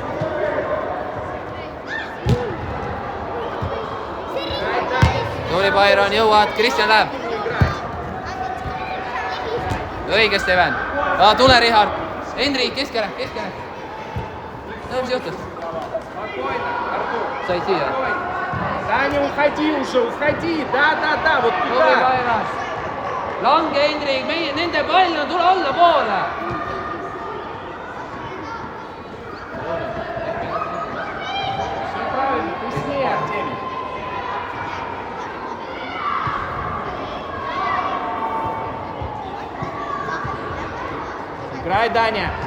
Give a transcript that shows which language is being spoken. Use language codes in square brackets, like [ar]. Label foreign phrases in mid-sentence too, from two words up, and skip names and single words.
[et] Tuli Byron, jõuad, Kristjan läheb. Õige, Steven. Tule, Richard. Henri, keskele. Mis juhtus? Said siia? [ru] Таня, уходи уже, уходи, да, вот [et] Tuli [ru] туда. [et] Byron. Lange, Henri, nende pall on, tule alla poole. [ru] Правильно, теснее, Артемий. Играй, Даня.